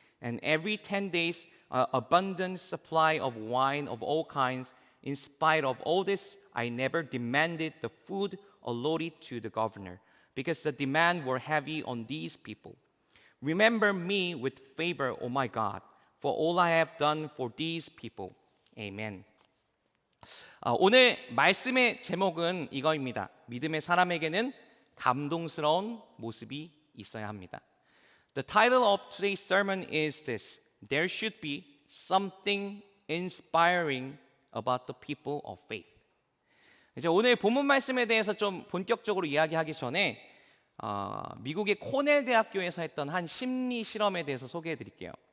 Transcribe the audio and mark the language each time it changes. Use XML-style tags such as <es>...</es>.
<en>And every 10 days, abundant supply of wine of all kinds. In spite of all this, I never demanded the food allotted to the governor, because the demands were heavy on these people. Remember me with favor, O my God, for all I have done for these people. Amen.</en> <ko>오늘 말씀의 제목은 이거입니다. 믿음의 사람에게는 감동스러운 모습이 있어야 합니다.</ko> <en>The title of today's sermon is this: There should be something inspiring about the people of faith.</en> <ko>이제 오늘 본문 말씀에 대해서 좀 본격적으로 이야기하기 전에 미국의 코넬 대학교에서 했던 한 심리 실험에 대해서 소개해 드릴게요.</ko>